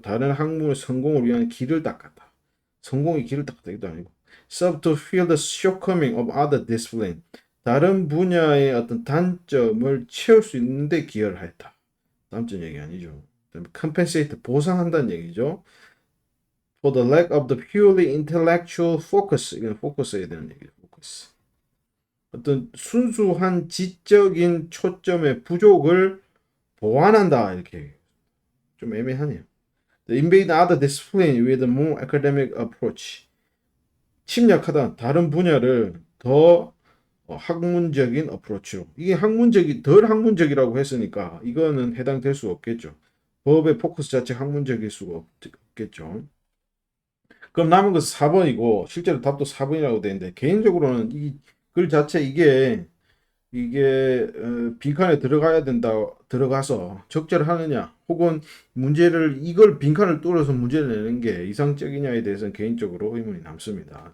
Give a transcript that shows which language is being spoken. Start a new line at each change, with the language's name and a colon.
Korean: 다른 학문의 성공을 위한 길을 닦았다. 성공의 길을 닦았다 이것도 아니고
English: serve to fill the shortcoming of other discipline
Korean: 다른 분야의 어떤 단점을 채울 수 있는데 기여를 했다. 단점 얘기 아니죠. 그다음에 compensate 보상한다는 얘기죠.
English: For the lack of the purely intellectual focus
Korean: 이건 focus해야 되는 얘기죠.
English: focus.
Korean: 어떤 순수한 지적인 초점의 부족을 보완한다 이렇게 좀 애매하네요.
English: The invade other discipline with a more academic approach.
Korean: 침략하다 다른 분야를 더 학문적인 어프로치로. 이게 덜 학문적이라고 했으니까 이거는 해당될 수 없겠죠. 법의 포커스 자체 학문적일 수가 없겠죠. 그럼 남은 것은 4번이고 실제로 답도 4번이라고 되는데 개인적으로는 이 글 자체 이게 빈칸에 들어가야 된다 들어가서 적절을 하느냐 혹은 문제를 이걸 빈칸을 뚫어서 문제를 내는 게 이상적이냐에 대해서는 개인적으로 의문이 남습니다.